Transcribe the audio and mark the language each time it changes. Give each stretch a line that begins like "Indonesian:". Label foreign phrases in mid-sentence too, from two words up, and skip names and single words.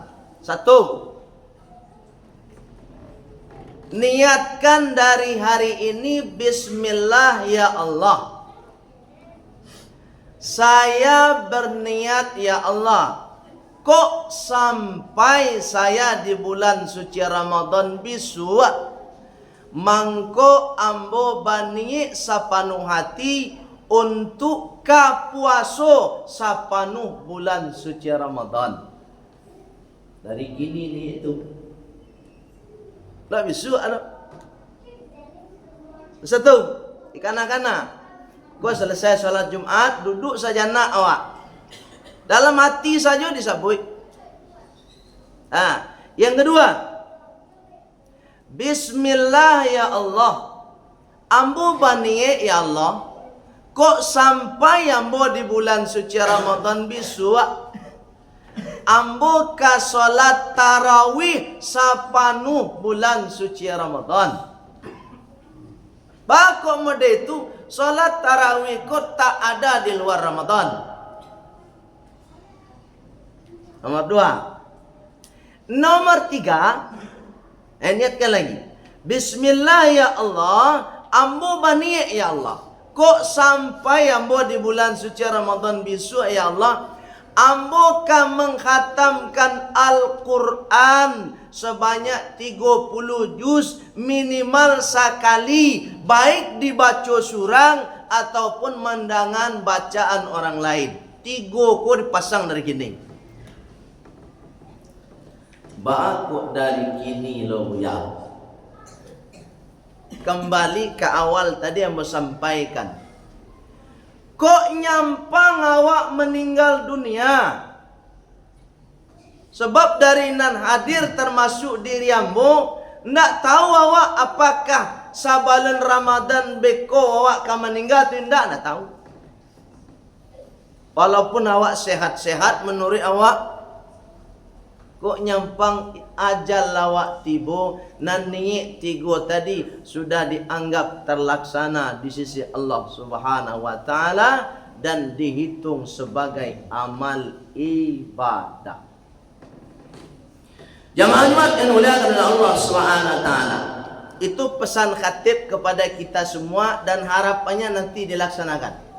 Indonesian: Satu, niatkan dari hari ini,
Arabic: بسم الله يا الله,
Indonesian: saya berniat
Arabic: يا الله,
Indonesian: kok sampai saya di bulan suci Ramadan bisu,
Minangkabau: mangko ambo bani sapanuh hati untuk kapuaso sapanuh bulan suci Ramadan.
Indonesian: Dari gini nih itu. Lah bisu ada. Satu, ikana-kana. Gua selesai sholat Jumat, duduk saja nak awak.
Minangkabau: Dalam hati saja disabui.
Indonesian: Nah, yang kedua,
Arabic: بسم الله يا الله,
Minangkabau: ambo baniye
Arabic: يا الله,
Minangkabau: kok sampai ambo di bulan suci Ramadan bisu, ambo ka salat tarawih sapanuh bulan suci Ramadan. Bakok mode itu salat tarawih kok tak ada di luar Ramadan.
Indonesian: Nomor dua. Nomor tiga, niatkan lagi.
Arabic: بسم الله يا الله,
Minangkabau: ambo bani
Arabic: يا الله,
Minangkabau: kok sampai ambo di bulan suci Ramadan bisu
Arabic: يا الله,
Indonesian: ambo kan menghatamkan Al-Quran sebanyak 30 juz minimal sekali, baik dibaca surang ataupun mendangan bacaan orang lain.
Minangkabau: 3 ko dipasang dari gini. Bakok dari gini loh ya.
Indonesian: Kembali ke awal tadi yang mau sampaikan.
Minangkabau: Kok nyampang awak meninggal dunia? Sebab dari nan hadir termasuk diri ambo, ndak tahu awak apakah sabalan Ramadan beko awak akan meninggal atau ndak tahu.
Indonesian: Walaupun awak sehat-sehat menurut awak, kok nyampang ajal lawak tibo, nan niat 3 tadi sudah dianggap terlaksana di sisi Allah
Arabic: سبحانه وتعالى
Indonesian: dan dihitung sebagai amal ibadah. Jamaah Jumat yang dimuliakan oleh Allah
Arabic: سبحانه وتعالى.
Indonesian: Itu pesan khatib kepada kita semua dan harapannya nanti dilaksanakan.